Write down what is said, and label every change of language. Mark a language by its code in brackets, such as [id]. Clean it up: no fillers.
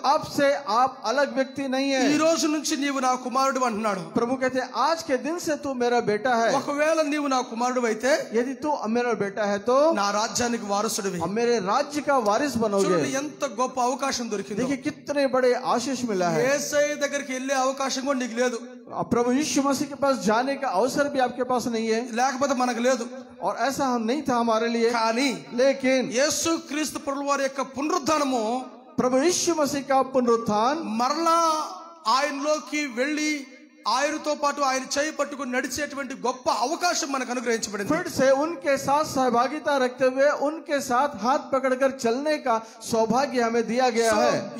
[hi] अब से आप अलग व्यक्ति नहीं है. [te] ఈ రోజు నుంచి నీవు నా కుమారుడు అంటున్నాడు. [hi] प्रभु कहते हैं आज के दिन से तू मेरा बेटा है. [te] ఒకవేళ నీవు నా కుమారుడు అయితే [hi] यदि तू मेरा बेटा है तो [te] నా రాజ్యానికి వారసుడివి. [hi] हम मेरे राज्य का वारिस बनोगे. [te] చూడండి ఎంత గొప్ప అవకాశం దొరికింది. [hi] देखिए कितने बड़े आशीष मिला है. [te] యేసయ్య దగ్గరికి వెళ్ళే అవకాశం కూడా నీకు లేదు. [hi] प्रभु यीशु मसीह के पास जाने का अवसर भी आपके पास नहीं है. [te] లేకపోతే మనకు లేదు. [hi] और ऐसा हम नहीं था हमारे लिए. [te] కానీ [hi] लेकिन [te] యేసుక్రీస్తు ప్రభువు వారి యొక్క పునరుద్ధానము, [hi] प्रभु यीशु मसीह का पुनरुत्थान, [te] మరలా ఆయనలోకి వెళ్ళి ఆయనతో పాటు ఆయన చేయి పట్టుకుని నడిచేటువంటి గొప్ప అవకాశం మనకు అనుగ్రహించబడింది. [hi] फिर से उनके साथ सहभागिता रखते हुए उनके साथ हाथ पकड़कर चलने का सौभाग्य हमें दिया गया है.